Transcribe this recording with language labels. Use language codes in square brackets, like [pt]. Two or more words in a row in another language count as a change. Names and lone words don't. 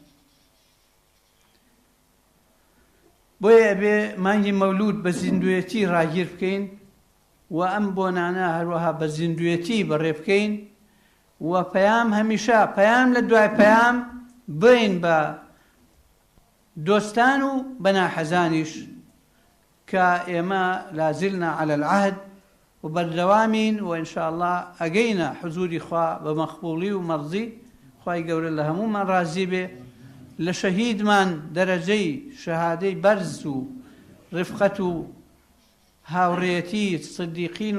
[ckb] بۆیە ئەبێ مانگی مەولود بە زیندوویەتی ڕاگیر بکەین و ئەم بۆنانە هەروەها بە زیندوویەتی بەڕێ بکەین و پەیام هەمیشە پەیام لە دوای پەیام بین بە دۆستان و بە ناحەزانیش کە ئێمە [ar] لازلنا على العهد [ckb] و بەردەوامین و ئینشاءالله ئەگەینە حزوری خوا بە مەقبوڵی و مەرزی خوای گەورە لە هەمومان ڕازی بێ، لە شەهیدمان دەرەجەی شەهادەی بەرز و ڕفقەت و هاوڕێیەتی سدیقین